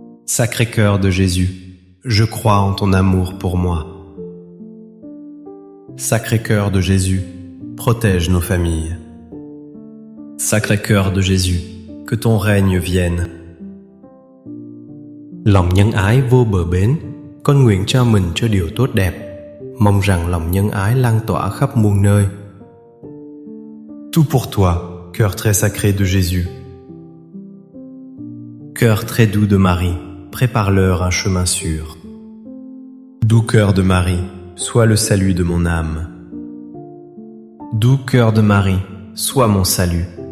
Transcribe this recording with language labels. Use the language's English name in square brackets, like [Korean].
[French] Sacré cœur de Jésus, je crois en ton amour pour moi. Sacré cœur de Jésus, protège nos familles. Sacré cœur de Jésus, que ton règne vienne. [Vietnamese] Lòng nhân ái vô bờ bến, con nguyện trao mình cho điều tốt đẹp, mong rằng lòng nhân ái lan tỏa khắp muôn nơi. [French] Tout pour toi, cœur très sacré de Jésus. Cœur très doux de Marie, prépare-leur un chemin sûr. Doux cœur de Marie, sois le salut de mon âme. Doux cœur de Marie, sois mon salut.